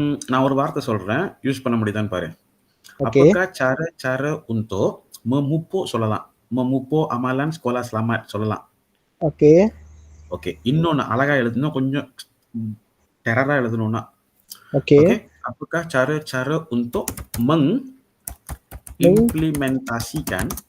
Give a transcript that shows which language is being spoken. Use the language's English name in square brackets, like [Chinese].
[Tamil] நான் ஒரு வார்த்தை சொல்றேன், யூஸ் பண்ண முடியுதான்னு பாரு. [Malay] Apakah cara-cara untuk memupuk [Tamil] சொல்லலாம். [Malay] memupuk amalan sekolah selamat [Tamil] சொல்லலாம். ஓகே, இன்னொன்னு அழகா எழுதணும், கொஞ்சம் டெரரா எழுதணும்னா. [Malay] ஓகே, apakah cara-cara untuk mengimplementasikan.